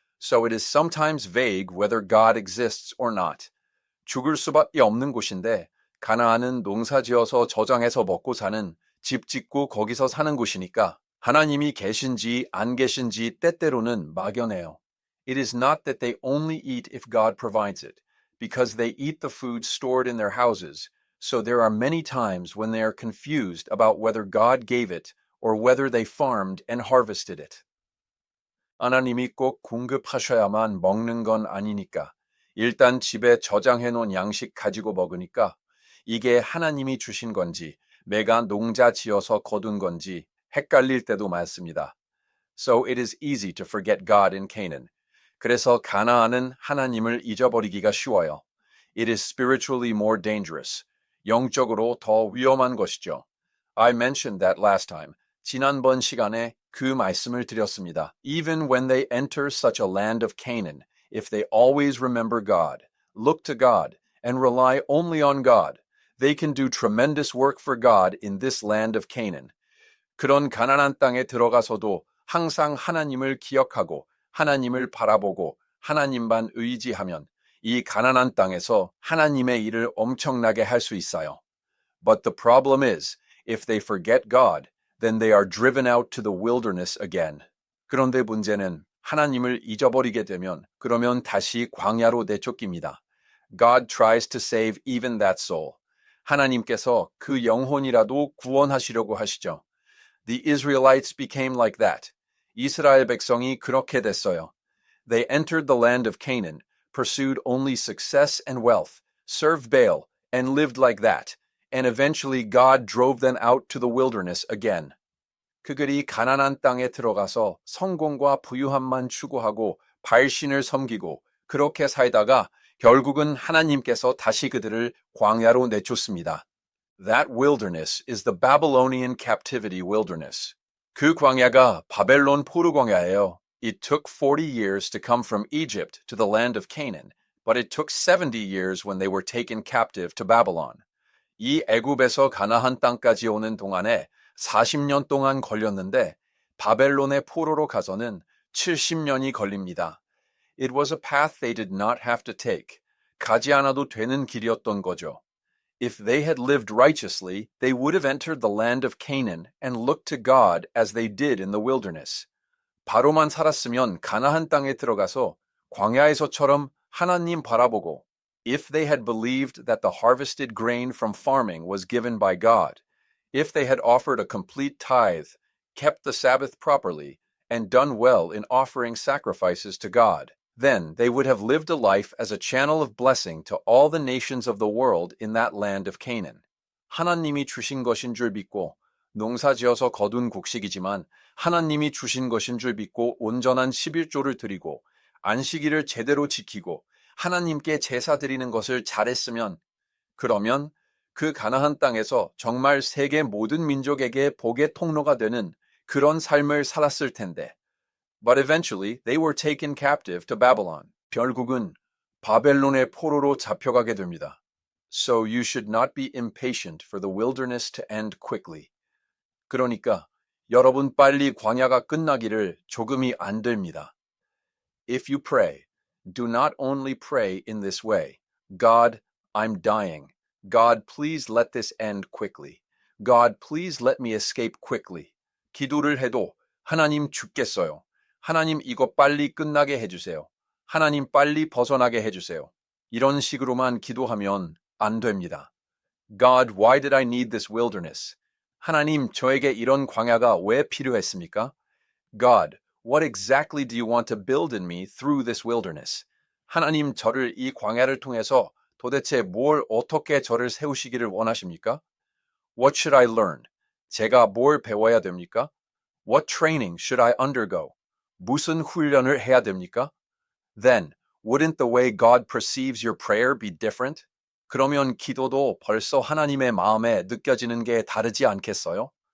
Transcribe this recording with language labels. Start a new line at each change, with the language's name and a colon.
English: So it is sometimes vague whether God exists or not.
Korean: 죽을 수밖에 없는 곳인데 가나안은 농사 지어서 저장해서 먹고 사는 집 짓고 거기서 사는 곳이니까 하나님이 계신지 안 계신지 때때로는 막연해요.
English: It is not that they only eat if God provides it, because they eat the food stored in their houses. So there are many times when they are confused about whether God gave it or whether they farmed and harvested it.
Korean: 하나님이 꼭 공급하셔야만 먹는 건 아니니까. 일단 집에 저장해 놓은 양식 가지고 먹으니까 이게 하나님이 주신 건지 내가 농자 지어서 거둔 건지 헷갈릴 때도 많습니다.
English: So it is easy to forget God in Canaan.
Korean: 그래서 가나안은 하나님을 잊어버리기가 쉬워요.
English: It is spiritually more dangerous.
Korean: 영적으로 더 위험한 것이죠.
English: I mentioned that last time.
Korean: 지난번 시간에 그 말씀을 드렸습니다.
English: Even when they enter such a land of Canaan, if they always remember God, look to God, and rely only on God, they can do tremendous work for God in this land of Canaan.
Korean: 그런 가나안 땅에 들어가서도 항상 하나님을 기억하고 하나님을 바라보고 하나님만 의지하면 이 가나안 땅에서 하나님의 일을 엄청나게 할 수 있어요.
English: But the problem is, if they forget God, then they are driven out to the wilderness again.
Korean: 그런데 문제는 하나님을 잊어버리게 되면 그러면 다시 광야로 내쫓깁니다.
English: God tries to save even that soul.
Korean: 하나님께서 그 영혼이라도 구원하시려고 하시죠.
English: The Israelites became like that.
Korean: 이스라엘 백성이 그렇게 됐어요.
English: They entered the land of Canaan, pursued only success and wealth, served Baal, and lived like that. And eventually God drove them out to the wilderness again.
Korean: 그들이 가나안 땅에 들어가서 성공과 부유함만 추구하고 발신을 섬기고 그렇게 살다가 결국은 하나님께서 다시 그들을 광야로 내쫓습니다.
English: That wilderness is the Babylonian captivity wilderness.
Korean: 그 광야가 바벨론 포로 광야예요.
English: It took 40 years to come from Egypt to the land of Canaan, but it took 70 years when they were taken captive to Babylon.
Korean: 이 애굽에서 가나안 땅까지 오는 동안에 40년 동안 걸렸는데 바벨론의 포로로 가서는 70년이 걸립니다.
English: It was a path they did not have to take.
Korean: 가지 않아도 되는 길이었던 거죠.
English: If they had lived righteously, they would have entered the land of Canaan and looked to God as they did in the wilderness.
Korean: 바로만 살았으면 가나안 땅에 들어가서 광야에서처럼 하나님 바라보고
English: if they had believed that the harvested grain from farming was given by God, if they had offered a complete tithe, kept the Sabbath properly, and done well in offering sacrifices to God, then they would have lived a life as a channel of blessing to all the nations of the world in that land of Canaan.
Korean: 하나님이 주신 것인 줄 믿고 농사지어서 거둔 곡식이지만 하나님이 주신 것인 줄 믿고 온전한 11조를 드리고 안식일을 제대로 지키고 하나님께 제사 드리는 것을 잘했으면 그러면 그 가나안 땅에서 정말 세계 모든 민족에게 복의 통로가 되는 그런 삶을 살았을 텐데.
English: But eventually they were taken captive to Babylon.
Korean: 결국은 바벨론의 포로로 잡혀가게 됩니다.
English: So you should not be impatient for the wilderness to end quickly.
Korean: 그러니까 여러분 빨리 광야가 끝나기를 조금이 안 됩니다.
English: If you pray, do not only pray in this way. God, I'm dying. God, please let this end quickly. God, please let me escape quickly.
Korean: 기도를 해도 하나님 죽겠어요. 하나님 이거 빨리 끝나게 해주세요. 하나님 빨리 벗어나게 해주세요. 이런 식으로만 기도하면 안 됩니다.
English: God, why did I need this wilderness?
Korean: 하나님, 저에게 이런 광야가 왜 필요했습니까?
English: God, what exactly do you want to build in me through this wilderness?
Korean: 하나님, 저를 이 광야를 통해서 도대체 뭘 어떻게 저를 세우시기를 원하십니까?
English: What should I learn?
Korean: 제가 뭘 배워야 됩니까?
English: What training should I undergo?
Korean: 무슨 훈련을 해야 됩니까?
English: Then, wouldn't the way God perceives your prayer be different?
Korean: 그러면 기도도 벌써 하나님의 마음에 느껴지는 게 다르지 않겠어요?